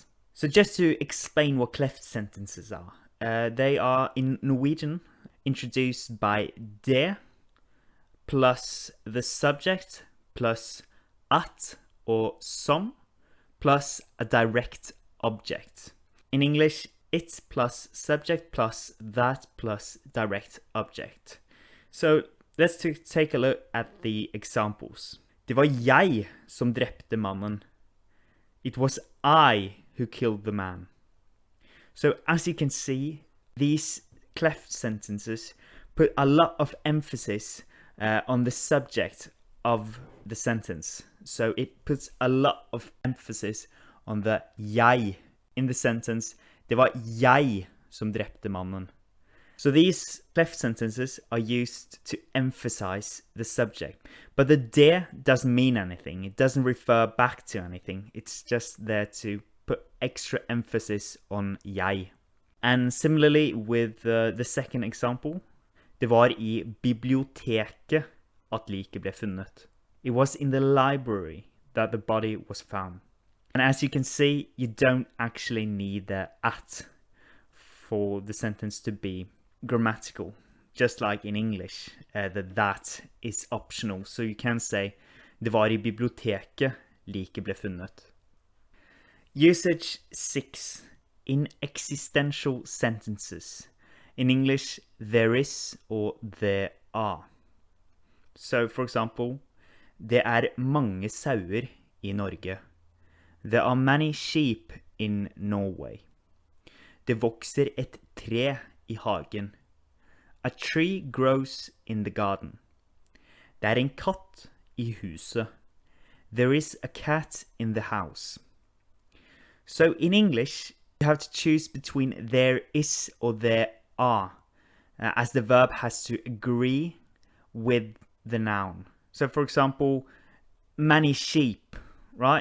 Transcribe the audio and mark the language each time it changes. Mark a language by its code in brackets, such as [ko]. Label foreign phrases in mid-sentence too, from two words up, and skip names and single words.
[en] So just to explain what cleft sentences are. They are, in Norwegian, introduced by det plus the subject plus at or som plus a direct object. In English, it plus subject plus that plus direct object. So let's take a look at the examples. [no] Det var jeg som drepte mannen. [en] It was I who killed the man. So as you can see, these cleft sentences put a lot of emphasis on the subject of the sentence. So it puts a lot of emphasis on the jeg in the sentence. [no] Det var jeg som drepte mannen. [en] So these cleft sentences are used to emphasize the subject. But the det doesn't mean anything. It doesn't refer back to anything. It's just there to put extra emphasis on jeg. And similarly with the second example, [no] det var I biblioteket at liket ble funnet. [en] It was in the library that the body was found. And as you can see, you don't actually need the at for the sentence to be grammatical. Just like in English, that is optional. So you can say, [no] det var I biblioteket liket ble funnet. [en] Usage 6. In existential sentences. In English, there is or there are. So, for example, [no] det mange sauer I Norge. [en] There are many sheep in Norway. [no] Det vokser et tre I hagen. [en] A tree grows in the garden. [no] Det en katt I huset. [en] There is a cat in the house. So in English, you have to choose between there is or there are, as the verb has to agree with the noun. So for example, many sheep, right?